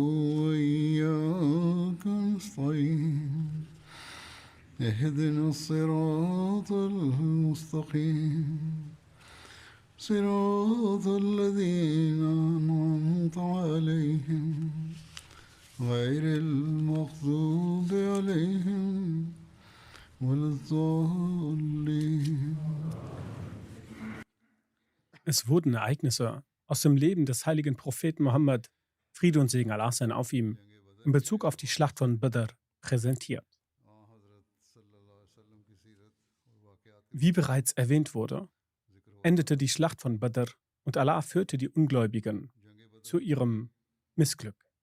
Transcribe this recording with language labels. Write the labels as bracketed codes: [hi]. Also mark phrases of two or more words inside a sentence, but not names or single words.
[ar] وإياك نستعين اهدنا الصراط المستقيم صراط الذين أنعمت عليهم غير المغضوب عليهم ولا الضالين. [de] Es wurden Ereignisse aus dem Leben des heiligen Propheten Mohammed, Friede und Segen Allah sein auf ihm, in Bezug auf die Schlacht von Badr präsentiert. Wie bereits erwähnt wurde, endete die Schlacht von Badr und Allah führte die Ungläubigen zu ihrem Missglück.